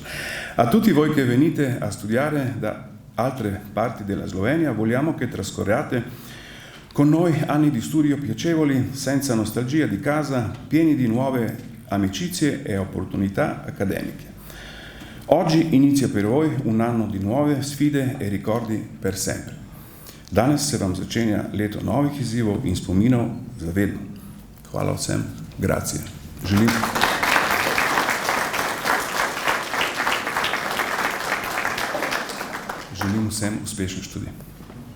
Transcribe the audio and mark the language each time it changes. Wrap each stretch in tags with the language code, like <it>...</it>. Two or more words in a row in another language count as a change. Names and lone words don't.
<it>A tutti voi che venite a studiare da altre parti della Slovenia, vogliamo che trascorriate con noi anni di studio piacevoli, senza nostalgia di casa, pieni di nuove amicizie e opportunità accademiche. Oggi inizia per voi un anno di nuove sfide e ricordi per sempre.</it> <sl>Danes se vam začenja leto novih izzivov in spominov za vedno. Hvala vsem, grazie. Želim vsem uspešen študij.</sl>